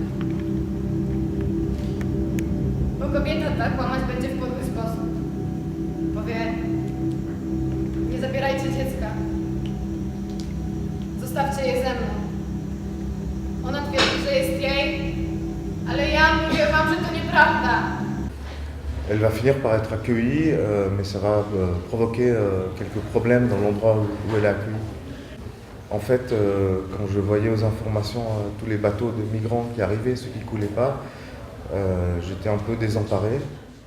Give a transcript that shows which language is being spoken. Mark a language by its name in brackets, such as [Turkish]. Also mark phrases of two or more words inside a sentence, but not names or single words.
[Polish] Bo kobieta ta kłamać będzie w podły sposób. Powie, nie zabierajcie dziecka. Zostawcie je ze mną. Ona twierdzi, że jest jej, ale ja mówię wam, Nieprawda. [French] Elle va finir par être accueillie, mais ça va provoquer quelques problèmes dans l'endroit où elle est accueillie. En fait, quand je voyais aux informations tous les bateaux de migrants qui arrivaient, ceux qui ne coulaient pas, j'étais un peu désemparé.